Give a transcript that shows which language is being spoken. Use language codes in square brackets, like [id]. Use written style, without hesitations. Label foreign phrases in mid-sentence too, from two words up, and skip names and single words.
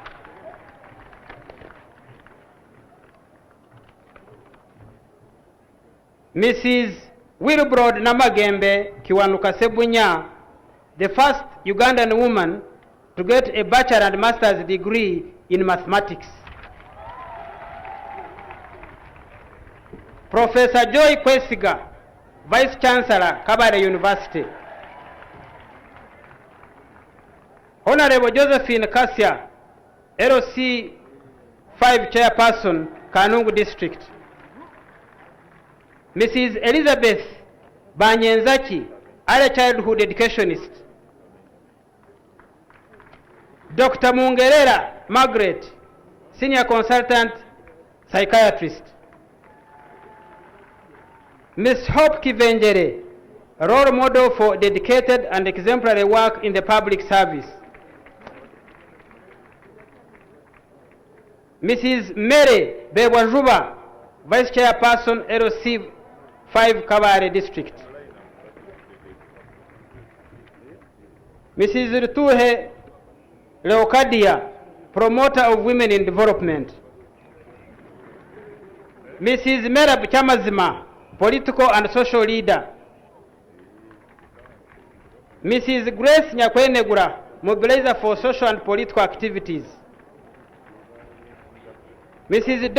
[en] Mrs. Wilbrod Namagembe Kiwanuka Sebunya, the first Ugandan woman to get a bachelor and master's degree in mathematics. Professor Joy Kwesiga, Vice Chancellor, Kabale University. Honorable Josephine Kasia, LOC 5 Chairperson, Kanungu District. Mrs. Elizabeth Banyenzaki, early childhood educationist. Dr. Mungerera Margaret, senior consultant, psychiatrist. Ms. Hope Kivenjere, role model for dedicated and exemplary work in the public service. Mrs. Mary Bewajuba, Vice Chairperson, LOC 5 Kabale District. Mrs. Rutuhe Leocadia, promoter of women in development. Mrs. Merab Chamazima, political and social leader. Mrs. Grace Nyakwenegura, mobilizer for social and political activities. Mrs.